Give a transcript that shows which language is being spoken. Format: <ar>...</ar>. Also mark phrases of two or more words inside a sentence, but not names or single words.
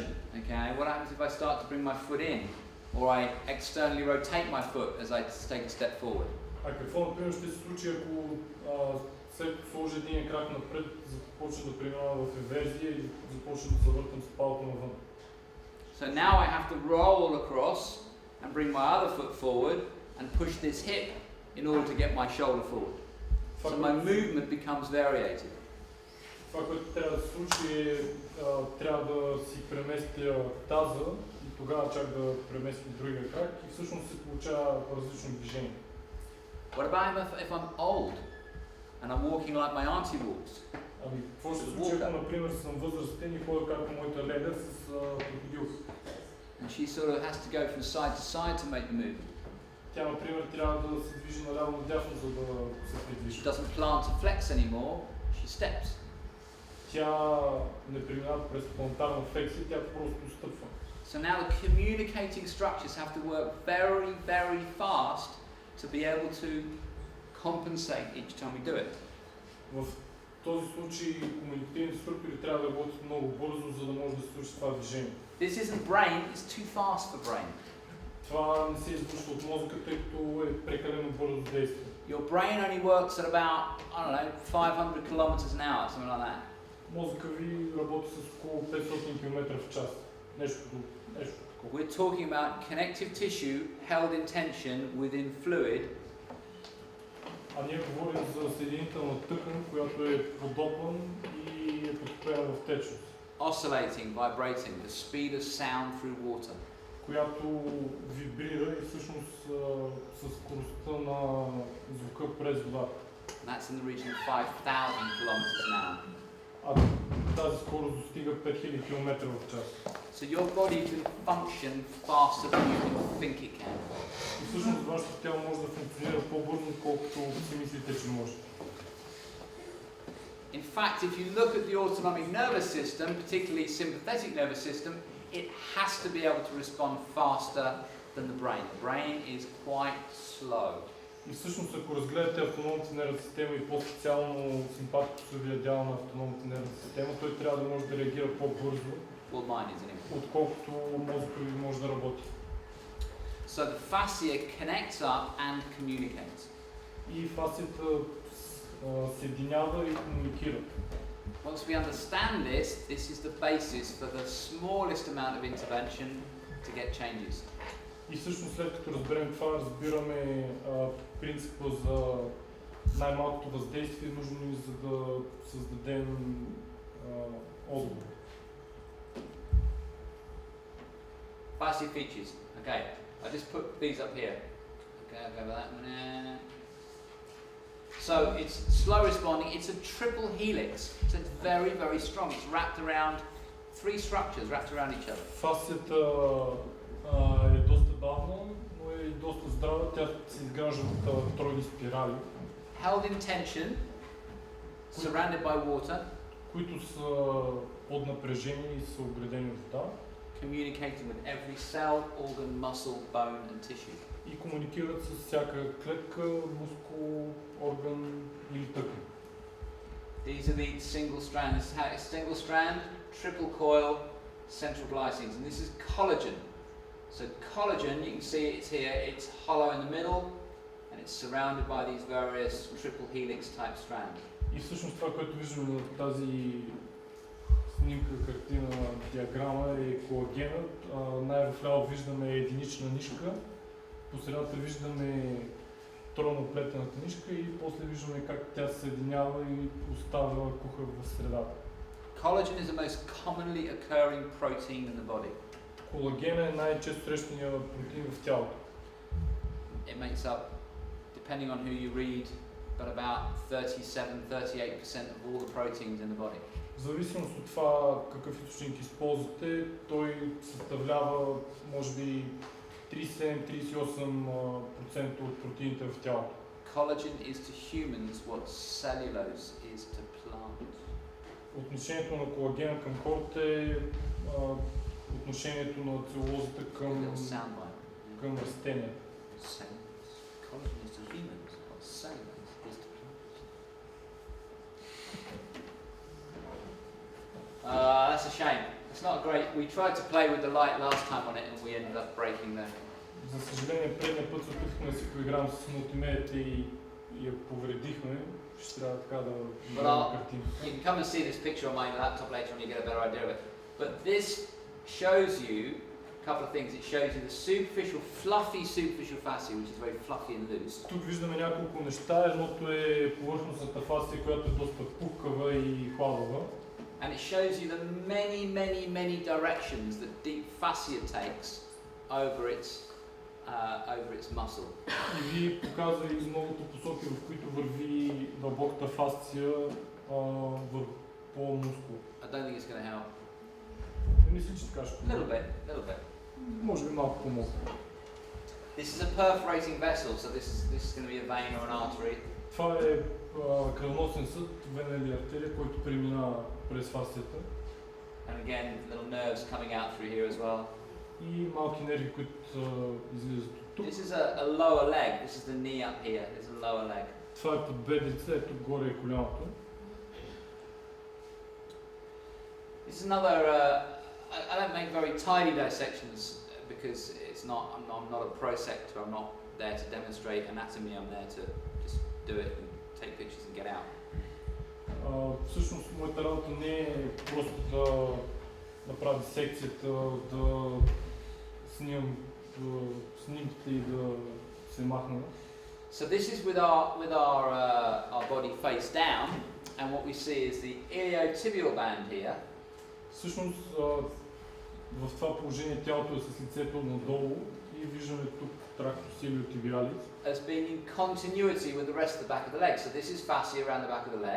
<en>Okay, what happens if I start to bring my foot in, or I externally rotate my foot as I take a step forward?</en> <bg>А какво, например, ще се случи, ако след като сложи един крак напред, започне да преминава в еверзия и започне да се въртам с палата навън?</bg> <en>So now I have to roll across and bring my other foot forward and push this hip in order to get my shoulder forward. So my movement becomes variated.</en> <bg>Това, което трябва да се случи е, трябва да си преместя таза и тогава чак да преместя другия крак и всъщност се получава различно движение.</bg> <en>What about if I'm old and I'm walking like my auntie walks?</en> <bg>Ами, какво ще се случи, ако, например, съм възрастен и ходя както моята леда с крокодил?</bg> <en>And she sort of has to go from side to side to make the movement.</en> <bg>Тя, например, трябва да се движи наляво надясно, за да се придвижи.</bg> <en>She doesn't plant and flex anymore, she steps.</en> <bg>Тя не преминава през плантарна флексия, тя просто стъпва.</bg> <en>So now the communicating structures have to work very, very fast to be able to compensate each time we do it.</en> <bg>В този случай комуникативните структури трябва да работят много бързо, за да може да се случи това движение.</bg> <en>This isn't brain, it's too fast for brain.</en> <bg>Това не се извършва от мозъка, тъй като е прекалено бързо действие.</bg> <en>Your brain only works at about, I don't know, 500 kilometers an hour, something like that.</en> <bg>Мозъка ви работи с около 500 км в час. Нещо такова.</bg> <en>We're talking about connective tissue held in tension within fluid.</en> <bg>А ние говорим за съединителна тъкан, която е подопън и е потопена в течност.</bg> <en>Oscillating, vibrating, the speed of sound through water.</en> <bg>Която вибрира и всъщност със скоростта на звука през водата.</bg> <en>That's in the region of 5,000 kilometers an hour.</en> <bg>А тази скорост достига 5000 км в час.</bg> <en>So your body can function faster than you can think it can.</en> <bg>И всъщност вашето тяло може да функционира по-бързо, отколкото си мислите, че може.</bg> <en>In fact, if you look at the autonomic nervous system, particularly sympathetic nervous system, it has to be able to respond faster than the brain. The brain is quite slow.</en> <bg>И всъщност, ако разгледате автономната нервна система и по-специално симпатико-съвия дял на автономната нервна система, той трябва да може да реагира по-бързо, отколкото мозъкът ви може да работи.</bg> <en>So the fascia connects up and communicates.</en> <bg>И фасцията съединява и комуникира.</bg> <en>Once we understand this, this is the basis for the smallest amount of intervention to get changes.</en> <bg>И всъщност след като разберем това, разбираме принципа за най-малкото въздействие, нужно ни за да създадем отговор.</bg> <en>Fascia features. Okay, I just put these up here. Okay, I'll go with that one. So it's slow responding. It's a triple helix, so it's very, very strong. It's wrapped around three structures, wrapped around each other.</en> <bg>Фасцията е доста бавна, но е и доста здрава. Тя се изгражда от тройни спирали.</bg> <en>Held in tension, surrounded by water.</en> <bg>Които са под напрежение и са оградени от вода.</bg> <en>Communicating with every cell, organ, muscle, bone and tissue.</en> <bg>И комуникират с всяка клетка, мускул, орган или тъкан.</bg> <en>These are the single strand. This is how it's single strand, triple coil, central glycines, and this is collagen. So collagen, you can see it's here. It's hollow in the middle, and it's surrounded by these various triple helix type strands.</en> <bg>И всъщност това, което виждаме на тази снимка, картина, диаграма е колагенът. Най-вляво виждаме единична нишка, по средата виждаме тройноплетената нишка и после виждаме как тя се съединява и остава куха в средата.</bg> <en>Collagen is the most commonly occurring protein in the body.</en> <bg>Колаген е най-често срещания протеин в тялото.</bg> <en>It makes up, depending on who you read, but about 37-38% of all the proteins in the body.</en> <bg>В зависимост от това какъв източник използвате, той съставлява може би 37-38% от протеините в тялото.</bg> <en>Collagen is to humans what cellulose is to plants.</en> <bg>Отношението на колагена към хората е отношението на целулозата към растенията.</bg> <en>Collagen is to humans what cellulose is to plants. That's a shame. It's not great. We tried to play with the light last time on it and we ended up breaking the...</en> <bg>За съжаление, предния път се опитахме да си поиграем с мултимедията и я повредихме. Ще трябва така да видим картина.</bg> <en>You can come and see this picture on my laptop later and you get a better idea of it. But this shows you a couple of things. It shows you the superficial, fluffy superficial fascia, which is very fluffy and loose.</en> <bg>Тук виждаме няколко неща. Едното е повърхностната фасция, която е доста пухкава и хладава.</bg> <en>And it shows you the many directions that deep fascia takes over its muscle.</en> <bg>И ви показва и многото посоки, в които върви дълбоката фасция по мускул.</bg> <en>I don't think it's going to help.</en> <bg>Не мисля, че така ще</bg> <en>A little bit.</en> <bg>Може би малко помогне.</bg> <en>This is a perforating vessel, so this is going to be a vein or an artery.</en> <bg>Това е кръвоносен съд, вена или артерия, който преминава през фасцията.</bg> <en>And again, little nerves coming out through here as well.</en> <bg>И малки нерви, които излизат от тук.</bg> <en>This is a lower leg. This is the knee up here. There's a lower leg.</en> <bg>Това е подбедница, ето горе е коляното.</bg> <en>This is another. I don't make very tidy dissections because it's not. I'm not a prosector. I'm not there to demonstrate anatomy. I'm there to just do it and take pictures and get out.</en> <bg>Всъщност моята работа не е просто да направя секцията, да снимам снимките и да се махна.</bg> <en>So this is with our body face down, and what we see is the iliotibial band here.</en> <bg>Всъщност в това положение тялото е с лицето надолу и виждаме тук трактус iliotibialis.</bg> <en>As being in continuity with the rest of the back of the leg. So this is fascia around the back of the leg.</en>